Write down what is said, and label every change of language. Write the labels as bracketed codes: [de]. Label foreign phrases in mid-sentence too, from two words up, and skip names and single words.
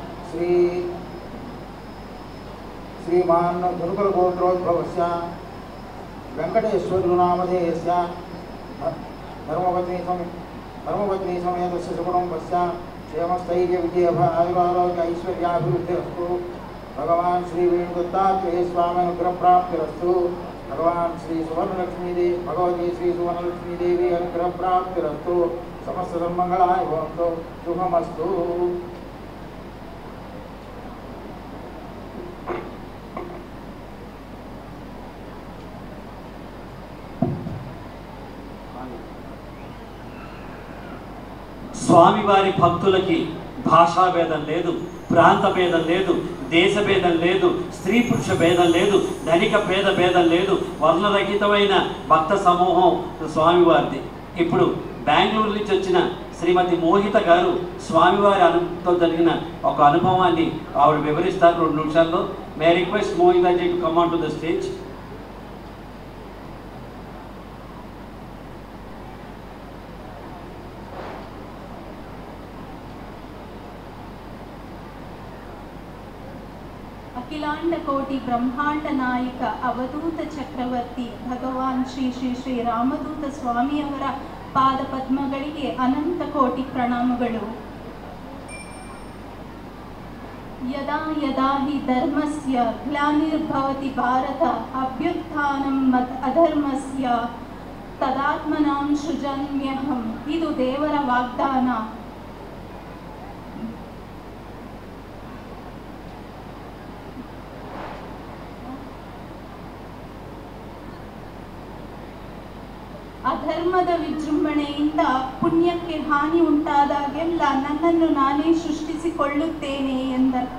[sa] श्रीमान धनुकल गोत्रोद्भवस्य वेंकटेश्वर नामधेयस्य धर्मपत्नी समेतस्य सुकुटुम्बस्य क्षेमस्थैर्य विजय आयुरारोग्य ऐश्वर्याभिवृद्धिरस्तु. भगवान श्री वेणुदत्तात्रेय स्वामी अनुग्रह प्राप्तिरस्तु. भगवान श्री सुवर्णलक्ष्मी देवी भगवती श्री सुवर्णलक्ष्मी देवी अनुग्रह प्राप्तिरस्तु. समस्त सन्मंगलाय भवन्तु. शुभमस्तु. [te] స్వామివారి భక్తులకి భాషా భేదం లేదు, ప్రాంత భేదం లేదు, దేశ భేదం లేదు, స్త్రీ పురుష భేదం లేదు, ధనిక పేద భేదం లేదు, వర్ణరహితమైన భక్త సమూహం స్వామివారిది. ఇప్పుడు బెంగళూరు నుంచి వచ్చిన శ్రీమతి మోహిత గారు స్వామివారి అనుభవంతో జరిగిన ఒక అనుభవాన్ని ఆవిడ వివరిస్తారు 2 నిమిషాల్లో. [en] May request Mohita ji to come on to the stage. [kn] ಅಖಿಲಾಂಡ ಕೋಟಿ ಬ್ರಹ್ಮಾಂಡ ನಾಯಕ ಅವಧೂತ ಚಕ್ರವರ್ತಿ ಭಗವಾನ್ ಶ್ರೀ ಶ್ರೀ ಶ್ರೀ ರಾಮದೂತ ಸ್ವಾಮಿ ಅವರ ಪಾದ ಪದ್ಮಗಳಿಗೆ ಅನಂತ ಕೋಟಿ ಪ್ರಣಾಮಗಳು. [sa] यदा यदा हि धर्मस्य ग्लानिर्भवति भारत अभ्युत्थानं मत् अधर्मस्य तदात्मनां सृजाम्यहम्. [kn] ಇದು ದೇವರ ವಾಗ್ದಾನ. ಅಧರ್ಮದ ವಿಜೃಂಭಣೆಯಿಂದ ಪುಣ್ಯಕ್ಕೆ ಹಾನಿ ಉಂಟಾದಾಗೆಲ್ಲ ನನ್ನನ್ನು ನಾನೇ ಸೃಷ್ಟಿಸಿಕೊಳ್ಳುತ್ತೇನೆ ಎಂದರ್ಥ.